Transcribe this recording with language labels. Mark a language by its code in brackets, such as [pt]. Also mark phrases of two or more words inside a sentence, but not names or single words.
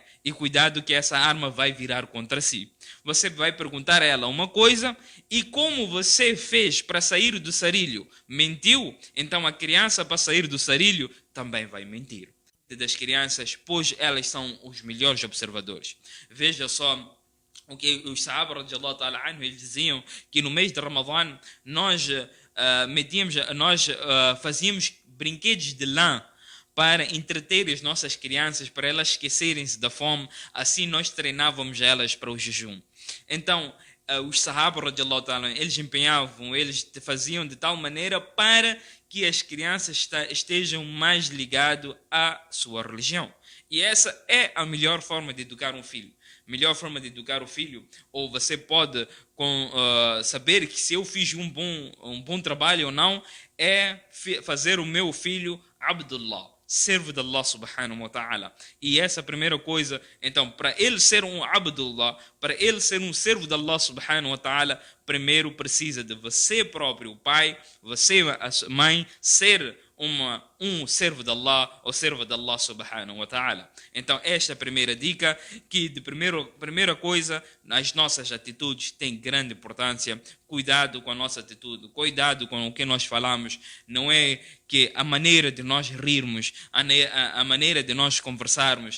[pt] E cuidado que essa arma vai virar contra si. Você vai perguntar a ela uma coisa e como você fez para sair do sarilho? Mentiu? Então a criança, para sair do sarilho, também vai mentir. Das crianças, pois elas são os melhores observadores. Veja só o que os Sahaba [ar] رضي الله تعالى عنه, [pt] eles diziam que no mês de Ramadã nós fazíamos brinquedos de lã para entreter as nossas crianças, para elas esquecerem-se da fome. Assim nós treinávamos elas para o jejum. Então, os Sahaba, [ar] رضي الله تعالى, [pt] eles empenhavam, eles faziam de tal maneira para que as crianças estejam mais ligadas à sua religião. E essa é a melhor forma de educar um filho. Melhor forma de educar o filho, ou você pode saber que se eu fiz um bom trabalho ou não, é fazer o meu filho Abdullah, servo de [ar] الله سبحانه وتعالى. [pt] E essa é a primeira coisa. Então, para ele ser um Abdullah, para ele ser um servo de [ar] الله سبحانه وتعالى, [pt] primeiro precisa de você próprio, o pai, você, a mãe, ser um servo de Allah ou servo de [ar] الله سبحانه وتعالى. [pt] Então esta é a primeira dica, que de primeira coisa, as nossas atitudes têm grande importância. Cuidado com a nossa atitude, cuidado com o que nós falamos. Não é que a maneira de nós rirmos, a maneira de nós conversarmos.